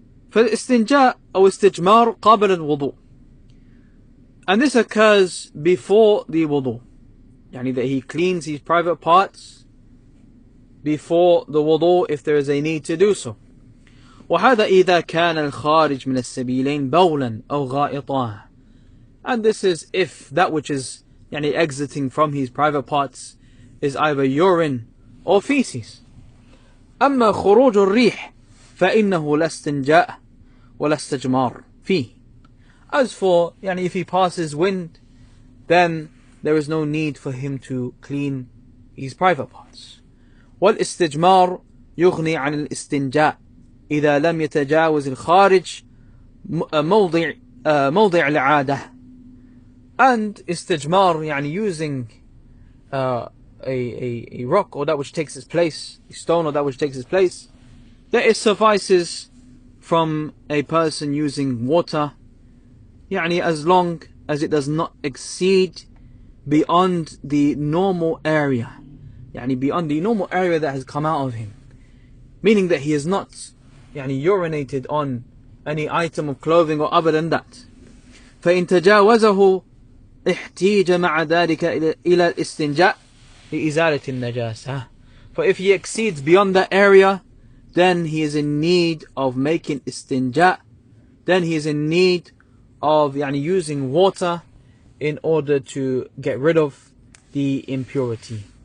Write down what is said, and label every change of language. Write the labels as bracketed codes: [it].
[ar] فالاستنجاء أو استجمار قبل الوضوء. [en] And this occurs before the wudu. That he cleans his private parts before the wudu if there is a need to do so. [ar] وهذا إذا كان الخارج من السبيلين بولا أو غائطا. [en] And this is if that which is exiting from his private parts is either urine or feces. [ar] أما خروج الريح فإنه لا استنجاء ولا استجمار فيه. [en] As for if he passes wind, then there is no need for him to clean his private parts. [ar] والاستجمار يغني عن الاستنجاء إذا لم يتجاوز الخارج موضع العادة. [en] And istijmar, using a rock or that which takes its place, a stone or that which takes its place, that it suffices from a person using water, as long as it does not exceed beyond the normal area, beyond the normal area that has come out of him, meaning that he has not urinated on any item of clothing or other than that. [ar] فإن تجاوزه احتيج مع ذلك إلى الاستنجاء لإزالة النجاسة. [en] For if he exceeds beyond that area, then he is in need of making istinja, then he is in need of using water in order to get rid of the impurity.